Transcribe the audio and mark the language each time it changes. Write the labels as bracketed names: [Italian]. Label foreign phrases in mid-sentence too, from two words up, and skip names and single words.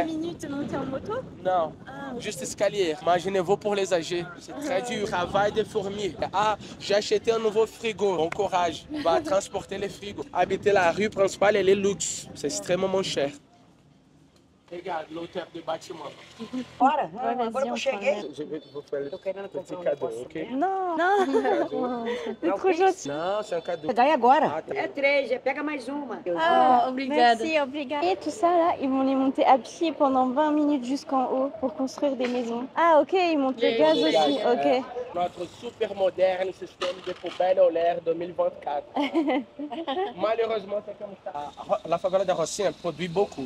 [French] 20 minutes monter en moto? Non, juste escalier. Imaginez-vous pour les âgés. C'est très dur. Travail de fourmis. Ah, j'ai acheté un nouveau frigo. Bon courage. On va transporter les frigos. Habiter la rue principale, elle est luxe. C'est extrêmement cher. Regarde l'auteur du bâtiment. [Portuguese] Bora, agora que eu cheguei. [French] Je vais vous faire le petit cadeau, ok? Non, non, c'est trop gentil. Non, c'est un cadeau. [Portuguese] Pegar agora. Ah, tá. É 3, pega mais uma. Obrigada. [French] Merci, obrigada. Et tout ça là, ils vont les monter à pied pendant 20 minutes jusqu'en haut pour construire des maisons. Ah ok, ils montent le gaz aussi, ok. Notre super moderne système de poubelle au l'air 2024. Malheureusement, c'est comme ça. La favela de Rossi produit beaucoup.